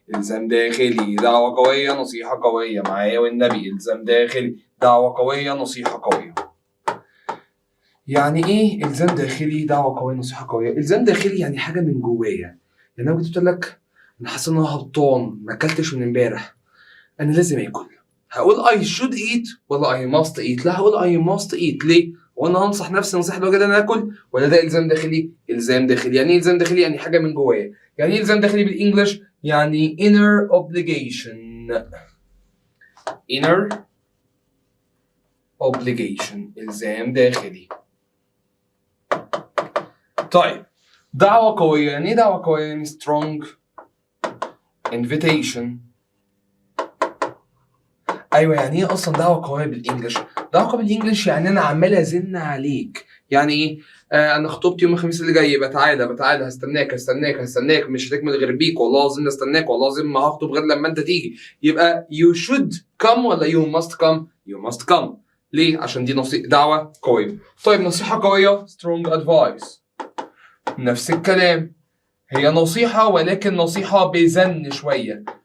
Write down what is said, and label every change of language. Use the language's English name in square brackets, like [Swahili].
[Arabic] إلزام داخلي، دعوة قوية نصيحة قوية معايا والنبي. إلزام داخلي، دعوة قوية نصيحة قوية. يعني إيه إلزام داخلي دعوة قوية نصيحة قوية؟ إلزام داخلي يعني حاجة من جوايا. يعني أنا كنت قلت لك أنا حاسس إن أنا هبطان، ما أكلتش من إمبارح، أنا لازم آكل. هقول [English] I should eat [Arabic] ولا [English] I must eat؟ [Arabic] لا، هقول [English] I must eat. [Arabic] ليه؟ وانا هنصح نفسي نصيحه الوجه ان انا اكل، ولا ده الزام داخلي؟ الزام داخلي. يعني ايه الزام داخلي؟ يعني حاجه من جوايا. يعني ايه الزام داخلي بالانجلش؟ يعني inner obligation. inner obligation، الزام داخلي. طيب دعوه قويه، يعني ايه دعوه قويه؟ يعني strong invitation. ايوه، يعني ايه اصلا دعوه قويه بالانجلش؟ دعوه قويه بالانجلش يعني انا عمال ازن عليك. يعني ايه؟ انا خطوبتي يوم الخميس اللي جاي، بتعالى هستناك مش هتكمل غير بيك، والله العظيم استناك، والله العظيم ما هخطب غير لما انت تيجي. يبقى [English] you should come [Arabic] ولا [English] you must come؟ you must come. [Arabic] ليه؟ عشان دي دعوه قويه. طيب نصيحه قويه strong advice، نفس الكلام، هي نصيحه ولكن نصيحه بزن شويه.